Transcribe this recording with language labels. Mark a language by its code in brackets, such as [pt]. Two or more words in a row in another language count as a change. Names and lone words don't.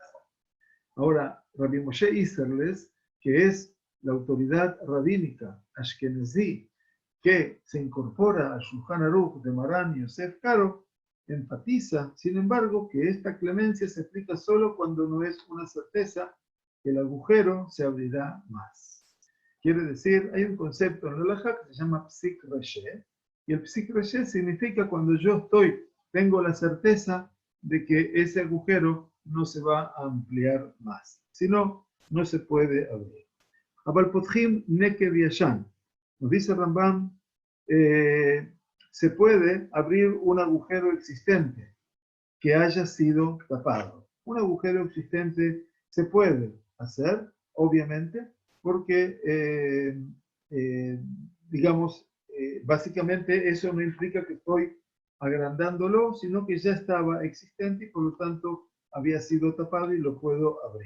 [es] Ahora, Rabbi Moshe Isserles, que es la autoridad rabínica ashkenazí, que se incorpora al Shulchan Aruch de Maran Yosef Karo, enfatiza, sin embargo, que esta clemencia se aplica solo cuando no es una certeza que el agujero se abrirá más. Quiere decir, hay un concepto en la halajá que se llama [he] פסיק רישא, [es] y el [he] פסיק רישא [es] significa cuando yo tengo la certeza de que ese agujero no se va a ampliar más. Si no, no se puede abrir. [he] אבל פותחים נקב ישן. [es] Nos dice Rambam, se puede abrir un agujero existente que haya sido tapado. Un agujero existente se puede hacer, obviamente, porque, básicamente eso no implica que estoy agrandándolo, sino que ya estaba existente y por lo tanto había sido tapado y lo puedo abrir.